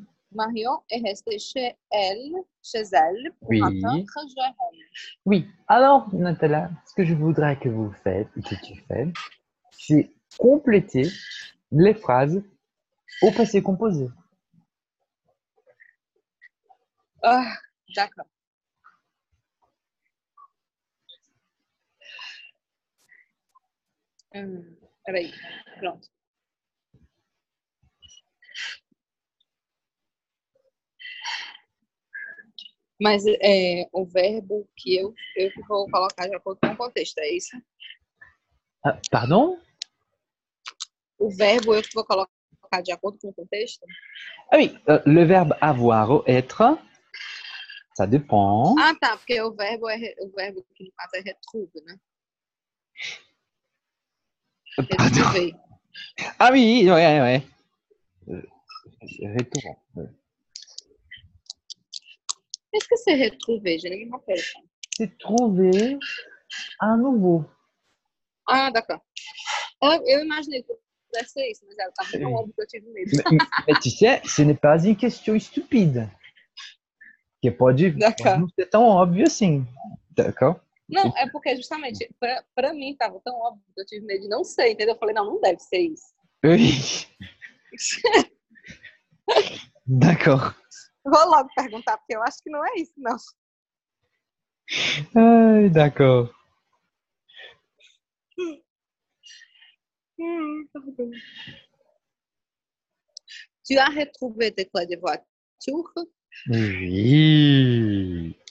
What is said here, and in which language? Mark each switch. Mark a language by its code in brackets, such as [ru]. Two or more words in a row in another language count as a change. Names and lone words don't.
[fr] Marion est restée chez elle pour attendre Oui. Jérôme. Oui. Alors, Nathalie, ce que je voudrais que vous faites, que tu fais, c'est compléter les phrases au passé composé. Ah, d'accord. [pt] Peraí, pronto. Mas o verbo que eu que vou colocar de acordo com o contexto, é isso? [fr] Ah, pardon? [pt] O verbo eu que vou colocar de acordo com o contexto? [fr] Ah oui, le verbe avoir ou être, ça dépend. [pt] Ah, tá, porque o verbo que no caso é retrouve, né? [fr] Pardon. Retrouver. Ah oui, ouais, ouais. Retour. Qu'est-ce que c'est retrouver? Je ne me rappelle pas. C'est trouver à nouveau. Ah, d'accord. [pt] Eu imaginei que pudesse ser isso, mas ela estava tão [fr] Oui. [pt] óbvio que eu tive medo. [fr] Mais tu sais, ce n'est pas une question stupide. [pt] Que pode [fr] D'accord. [pt] não ser tão óbvio assim. D'accord? Não, é porque justamente, pra mim, tava tão óbvio que eu tive medo de não ser, entendeu? Eu falei, não deve ser isso. [fr] Oui. D'accord. [pt] Vou logo perguntar, porque eu acho que não é isso, não. [fr] Ah, d'accord. Pardon. Tu as retrouvé tes clés de voiture? Oui.